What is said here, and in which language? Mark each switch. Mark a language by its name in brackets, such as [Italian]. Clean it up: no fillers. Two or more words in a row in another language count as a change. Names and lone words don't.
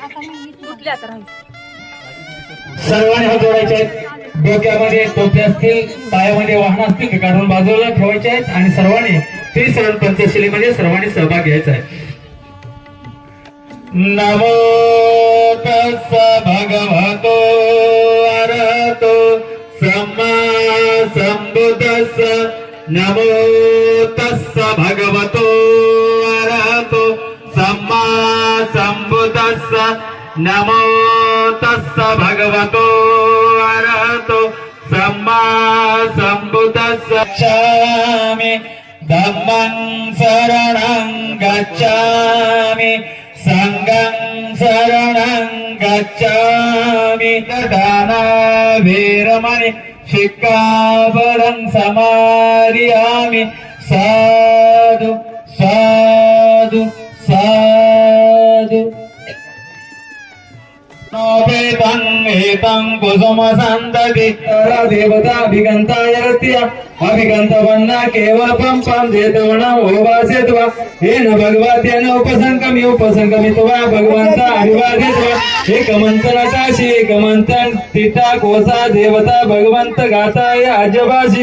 [Marathi] सर्वांनी हात जोडायचे आहेत. डोक्यामध्ये टोपे असतील, पायामध्ये वाहन असतील ते काढून बाजूला ठेवायचे आहेत आणि सर्वांनी त्रिसरण पंचशिलेमध्ये सर्वांनी सहभाग घ्यायचा आहे. [Pali] नमो तस्स भगवतो अरहतो सम्मा संबुद्धस्स. नमो तस्स भगवतो अरहतो सम्मा संबुद्धस्स. नमो तस्स भगवतो अरहतो सम्मा संबुद्धस्स. गच्छामि धम्मं शरणं गच्छामि संघं शरणं गच्छामि. दान वीरमणि शिक्खापदं समादियामि. साधु साधु साधु. नोपेतं एतं कुसुमसन्तति देवताभिगन्ताय रत्या अभिगन्तवन्ना केवलं पं जेतवनं ओवासेत्वा येन भगवतेन उपसंगमित्वा भगवन्ता अभिवादित्वा एकमन्त्रनटाशि एकमन्त्रं तिता कोसा देवता भगवन्त गाताय अजवासि.